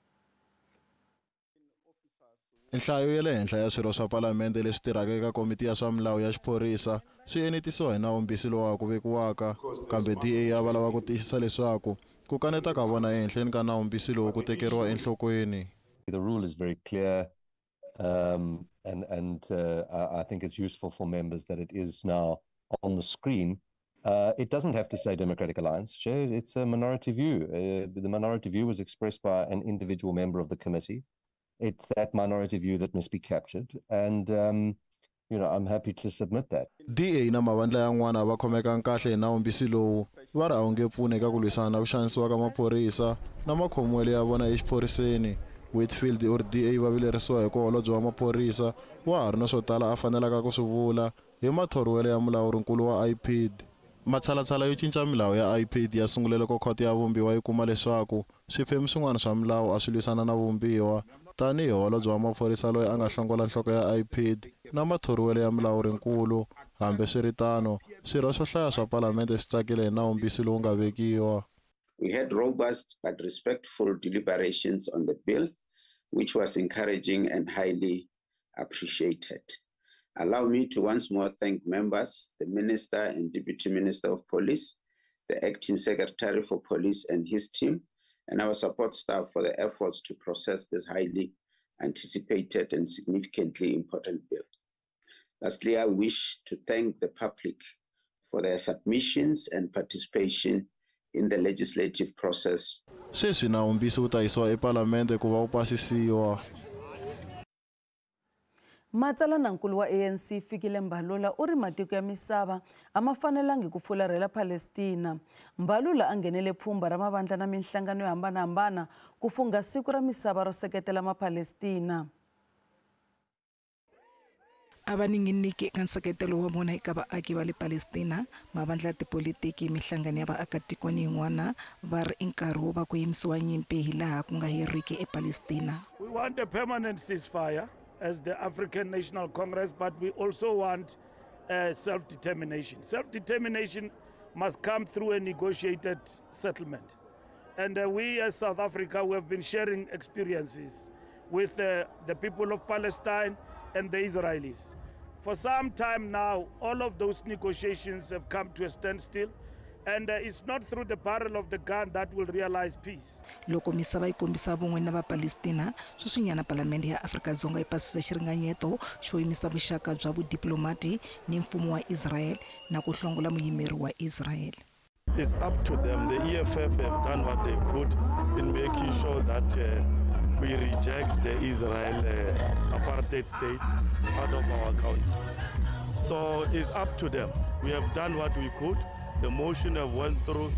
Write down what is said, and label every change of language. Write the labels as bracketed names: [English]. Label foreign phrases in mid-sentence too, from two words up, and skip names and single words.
[Tsonga] Nhlayo ya le henhla ya swirho swa palamende leswi tirhaka eka komiti ya swa milawu ya xiphorisa swi enetisiwa hi nawumbisi lowu ku vekiwaka, kambe DA ya va lava ku tiyisisa leswaku ku kaneta ka vona ehenhleni ka nawumbisi lowu ku tekeriwa enhlokweni. [English] The rule is very clear, and I think it's useful for members that it is now on the screen. It doesn't have to say Democratic Alliance, Chair. It's a minority view. The minority view was expressed by an individual member of the committee. It's that minority view that must be captured, and I'm happy to submit that. [Tsonga] DA na mavandla yan'wana va khomeka kahle hi nawumbisi lowu va ri a wu nge pfuni eka ku lwisana na ku xanisiwa ka maphorisa na makhomelo ya vona exiphoriseni. Whitfield or DA va vilerisiwa hi ku holobye wa maphorisa wa ha ri na swo tala a fanelaka ku swi vula hi mathoriwelo ya mulawurinkulu wa IPID. Matshalatshala yo cinca milawu ya IPID ya sungule loko khoto ya vumbiwa yi kuma leswaku swiphemu swin'wana swa milawu a swi lwisana na vumbiwa. Tanihi holobye wa maphorisa loyi a nga hlongola nhloko ya IPID na mathoriwelo ya mulawurinkulu, hambi swiritano swirho swo hlaya swa palamende swi tsakile hi nawumbisi lowu nga vekiwa. [English] We had robust but respectful deliberations on the bill, which was encouraging and highly appreciated. Allow me to once more thank members, the Minister and Deputy Minister of Police, the Acting Secretary for Police and his team, and our support staff for the efforts to process this highly anticipated and significantly important bill. Lastly, I wish to thank the public for their submissions and participation in the legislative process. [Tsonga] Sweswi nawumbisi wu ta yisiwa epalamende ku va wu pasisiwa. Matsalanankulu wa ANC Fikile Mbalula uri matiko ya misava ama fanelangi ku fularhela Palestina. Mbalula a nghenele pfhumba ra mavandla na minhlangano yo hambanahambana ku funga siku ra misava ro seketela maPalestina. Abaninginiki eka nseketelo wa vona eka vaaki va le Palestina, mavandla ya tipolitiki, mihlangano ya vaakatiko ni yin'wana va ri i nkarhi wo va ku yimisiwa nyimpi hi laha ku nga heriki ePalestina. [English] We want a permanent ceasefire as the African National Congress, but we also want self-determination. Self-determination must come through a negotiated settlement. And we as South Africa, we have been sharing experiences with the people of Palestine and the Israelis. For some time now, all of those negotiations have come to a standstill, and it's not through the barrel of the gun that will realize peace. [Tsonga] Loko misava yi kombisa vun'we na va Palestina, sweswinyana Palamende ya Afrika-Dzonga yi pasise xiringanyeto xo yimisa vuxaka bya vudiplomati ni mfumo wa Israel na ku hlongola muyimeri wa Israel. [English] It's up to them. The EFF have done what they could in making sure that we reject the Israel apartheid state out of our country. So it's up to them. We have done what we could. The motion have went through.